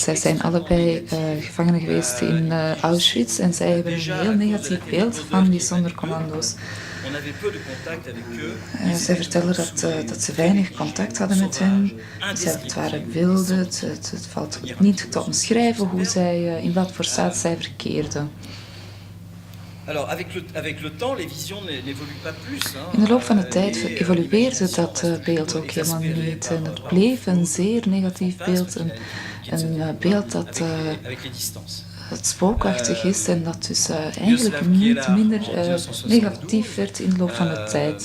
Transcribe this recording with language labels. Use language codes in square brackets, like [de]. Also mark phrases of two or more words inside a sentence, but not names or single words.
[nl] Zij zijn allebei gevangenen geweest in Auschwitz en zij hebben een heel negatief beeld van die Sonderkommando's. Zij vertellen dat ze weinig contact hadden met hen. Het waren wilden. Het valt niet te omschrijven hoe in wat voor staat zij verkeerden. [fr] Alors, avec le temps, les visions n'évoluent pas plus. [nl] In de loop van de tijd evolueerde dat beeld ook helemaal niet. En het bleef een zeer negatief beeld, een beeld dat het spookachtig is en dat dus eigenlijk niet minder negatief werd in de loop van de tijd.